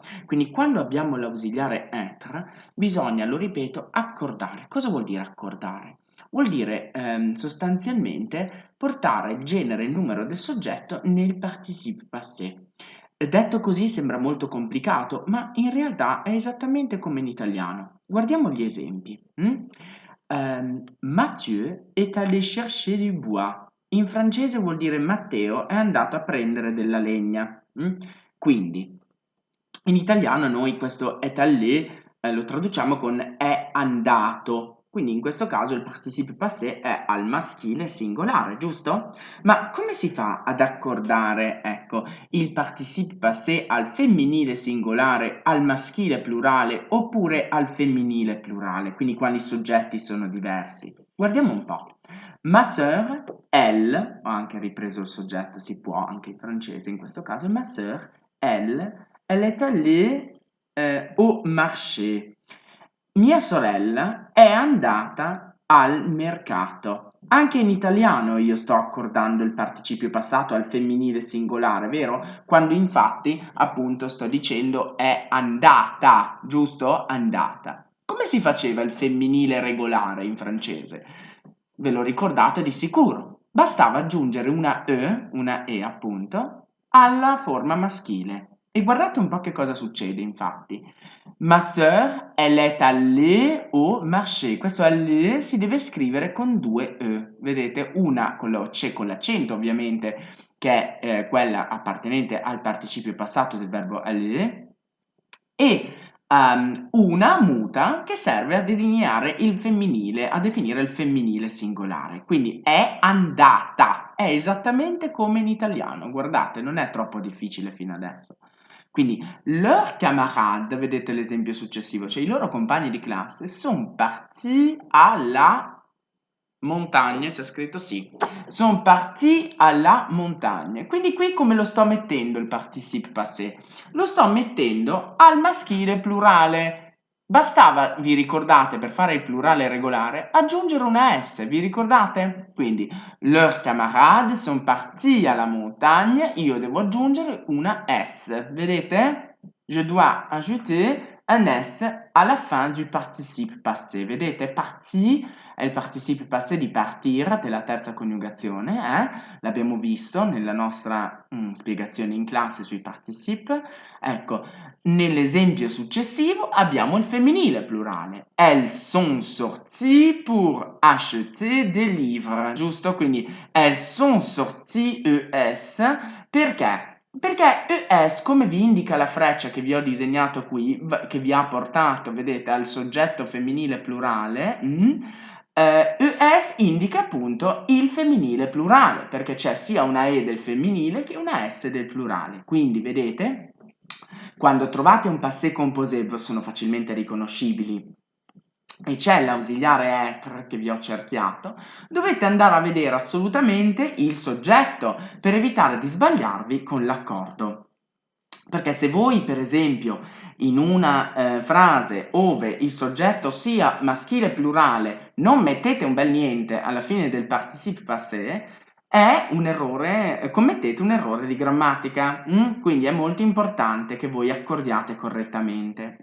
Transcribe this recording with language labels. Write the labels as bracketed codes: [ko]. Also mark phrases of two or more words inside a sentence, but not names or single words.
[it] Quindi quando abbiamo l'ausiliare être bisogna, lo ripeto, accordare. Cosa vuol dire accordare? Vuol dire sostanzialmente portare il genere e il numero del soggetto nel [fr] participe passé. [it] Detto così sembra molto complicato, ma in realtà è esattamente come in italiano. Guardiamo gli esempi. [fr] Mathieu est allé chercher du bois. [it] In francese vuol dire Matteo è andato a prendere della legna. Quindi, in italiano noi questo [fr] est allé [it] lo traduciamo con è andato. Quindi in questo caso il [fr] participe passé [it] è al maschile singolare, giusto? Ma come si fa ad accordare, ecco, il [fr] participe passé [it] al femminile singolare, al maschile plurale oppure al femminile plurale, quindi quando i soggetti sono diversi? Guardiamo un po'. [fr] Ma sœur, elle, [it] ho anche ripreso il soggetto, si può anche in francese in questo caso, [fr] ma sœur, elle est allée au marché. [it] Mia sorella è andata al mercato. Anche in italiano io sto accordando il participio passato al femminile singolare, vero? Quando infatti, appunto, sto dicendo è andata, giusto? Andata. Come si faceva il femminile regolare in francese? Ve lo ricordate di sicuro. Bastava aggiungere una E appunto, alla forma maschile. E guardate un po' che cosa succede, infatti. [fr] Ma sœur, elle est allée au marché. [it] Questo allée si deve scrivere con due E. Vedete, una con la C con l'accento, ovviamente, che è quella appartenente al participio passato del verbo aller, e una muta che serve a delineare il femminile, a definire il femminile singolare. Quindi è andata, è esattamente come in italiano. Guardate, non è troppo difficile fino adesso. Quindi, [fr] leurs camarades, [it] vedete l'esempio successivo, cioè i loro compagni di classe, sont partis à la montagne, c'è scritto sì, [fr] sont partis à la montagne. [it] Quindi qui come lo sto mettendo il [fr] participe passé? [it] Lo sto mettendo al maschile plurale. Bastava, vi ricordate, per fare il plurale regolare, aggiungere una S, vi ricordate? Quindi, [fr] leurs camarades sont partis à la montagne, [it] io devo aggiungere una S, vedete? [fr] Je dois ajouter un S à la fin du participe passé, [it] vedete? Parti è il [fr] participe passé [it] di partir, della terza coniugazione, l'abbiamo visto nella nostra spiegazione in classe sui participe. Ecco, nell'esempio successivo abbiamo il femminile plurale. [fr] Elles sont sorties pour acheter des livres, [it] giusto? [fr] Quindi elles sont sorties ES, [it] perché? Perché ES, come vi indica la freccia che vi ho disegnato qui, che vi ha portato, vedete, al soggetto femminile plurale, ES indica appunto il femminile plurale, perché c'è sia una E del femminile che una S del plurale. Quindi, vedete, quando trovate un [fr] passé composé [it] sono facilmente riconoscibili e c'è l'ausiliare être che vi ho cerchiato, dovete andare a vedere assolutamente il soggetto per evitare di sbagliarvi con l'accordo. Perché se voi, per esempio, in una frase ove il soggetto sia maschile plurale non mettete un bel niente alla fine del [fr] participe passé, [it] commettete un errore di grammatica, quindi è molto importante che voi accordiate correttamente.